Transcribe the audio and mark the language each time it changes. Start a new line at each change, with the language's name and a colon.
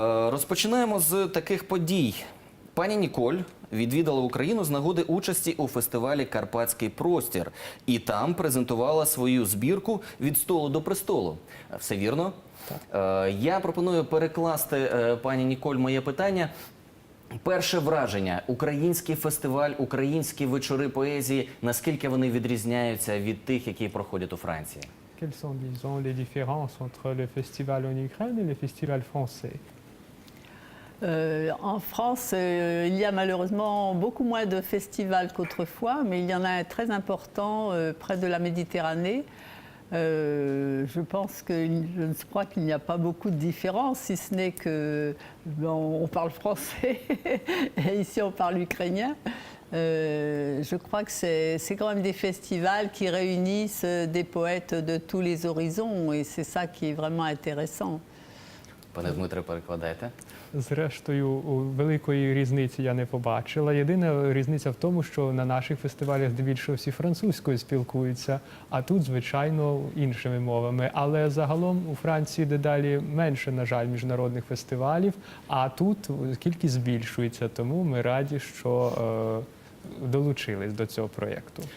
Ukrainian: Розпочинаємо з таких подій. Пані Ніколь відвідала Україну з нагоди участі у фестивалі «Карпатський простір» і там презентувала свою збірку «Від столу до престолу». Все вірно? Я пропоную перекласти, пані Ніколь, моє питання. Перше враження – український фестиваль, українські вечори поезії, наскільки вони відрізняються від тих, які проходять у Франції?
French: Quelles sont, disons, les différences entre le festival en Ukraine et le festival français? En France, il y a malheureusement beaucoup moins de festivals qu'autrefois, mais il y en a un très important près de la Méditerranée. Je pense que je crois qu'il n'y a pas beaucoup de différence, si ce n'est que on parle français et ici on parle ukrainien. Je crois que c'est quand même des festivals qui réunissent des poètes de tous les horizons et c'est ça qui est vraiment intéressant.
Ukrainian: Пане Дмитре, перекладайте. Зрештою, великої різниці я не побачила. Єдина різниця в тому, що на наших фестивалях здебільшого всі французькою спілкуються, а тут, звичайно, іншими мовами. Але загалом у Франції дедалі менше, на жаль, міжнародних фестивалів, а тут кількість збільшується, тому ми раді, що долучились до цього проєкту.